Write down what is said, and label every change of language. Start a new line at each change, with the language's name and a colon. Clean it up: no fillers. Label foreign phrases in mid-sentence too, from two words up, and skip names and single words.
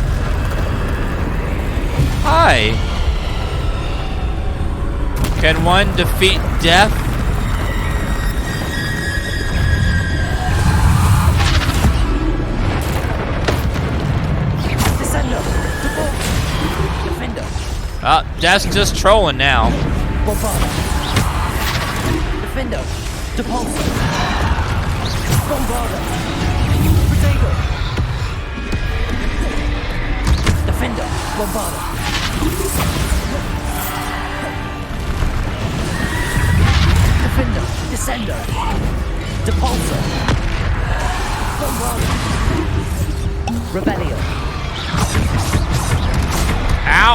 English: Hi. Can one defeat death? Descender. Defender. Death's just trolling now. Bombarda. Defender. Depulsor. Bombarda. Protego. Defender. Bombarda. Defender. Descender. Depulsor. Bombarda. Revelio. Ow!